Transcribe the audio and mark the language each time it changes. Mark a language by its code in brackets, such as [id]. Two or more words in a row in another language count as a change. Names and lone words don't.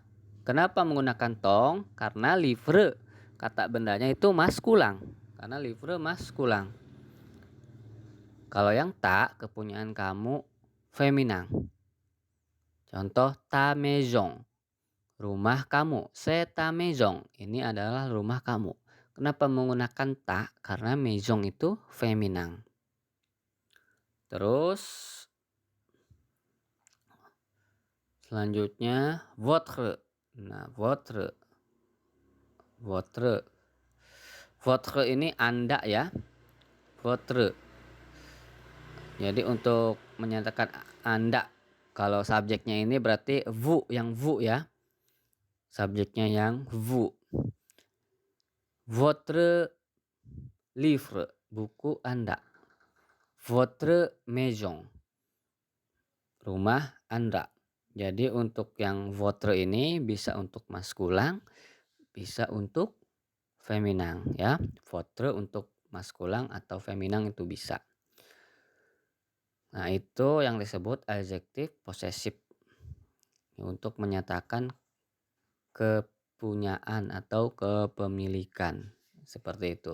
[id] Kenapa menggunakan tong? Karena livre kata bendanya itu maskulang. Karena livre maskulang. Kalau yang tak, kepunyaan kamu feminang. Contoh [fr] ta maison, [id] rumah kamu. [fr] C'est ta maison, [id] ini adalah rumah kamu. Kenapa menggunakan tak? Karena maison itu feminang. Terus selanjutnya votre. Nah, votre. Votre ini Anda ya. Votre. Jadi untuk menyatakan Anda, Kalau subjeknya ini berarti vous yang vous ya. Subjeknya yang vous. [fr] Votre livre, [id] buku Anda. [fr] Votre maison, [id] rumah Anda. Jadi untuk yang votre ini bisa untuk maskulang, bisa untuk feminang ya. Votre untuk maskulang atau feminang itu bisa. Nah, itu yang disebut adjektif posesif untuk menyatakan kepunyaan atau kepemilikan, seperti itu.